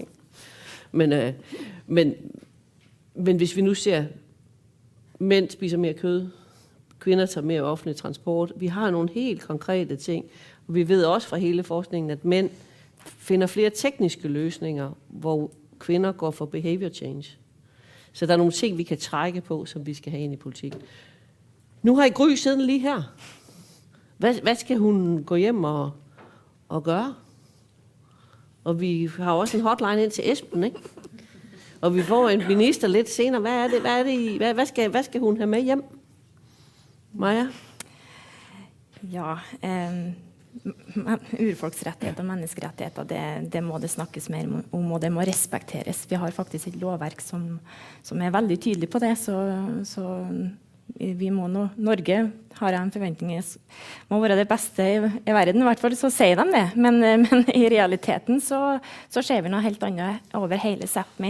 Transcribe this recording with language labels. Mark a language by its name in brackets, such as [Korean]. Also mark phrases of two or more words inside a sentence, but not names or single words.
[Danish] Ikke? Men hvis vi nu ser, mænd spiser mere kød, kvinder tager mere offentlig transport, vi har nogle helt konkrete ting, og vi ved også fra hele forskningen, at mænd finder flere tekniske løsninger, hvor kvinder går for [English] behavior change. [Danish] Så der er nogle ting, vi kan trække på, som vi skal have ind i politikken. Nu har I Gry siddende lige her. Hvad skal hun gå hjem og gøre? Og vi har også en hotline ind til Esben, ikke? Og vi får en minister lidt senere. Hvad skal hun have med hjem? Maja? [Norwegian] Ja, urfolksrettigheter og menneskerettigheter, det må det snakkes mer om, og det må respekteres. Vi har faktisk et lovverk som veldig tydelig på det, så vi må nå, Norge har en forventning, må være det beste i verden, i hvert fall så sier de det, men i realiteten så ser vi noe helt annet over hele Sápmi.